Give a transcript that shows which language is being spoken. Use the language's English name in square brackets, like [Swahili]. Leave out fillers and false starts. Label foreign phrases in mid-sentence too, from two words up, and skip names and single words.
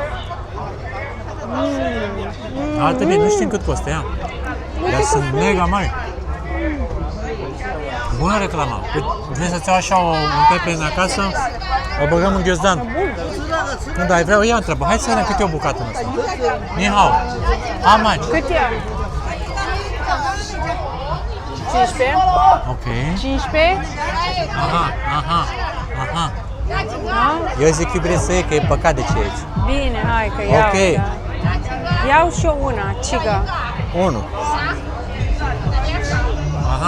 [Romanian] Arată bine, nu știm cât costă ea. Dar sunt mega mari. Bună reclama. Vrei să-ți iau așa un pepene acasă? O băgăm în ghiozdan. Nu, dar vreau, ea întrebă. Hai să vedem cât e o bucată în asta. [Chinese] Ni hao. [English] How much? [Romanian] Cât e? 15. Ok. 15. Aha. Da? Eu zic iubire să iei, că e păcat de ce aici. Bine, hai că iau. Ok. Da. Iau și eu una, ciga. 1. Aha.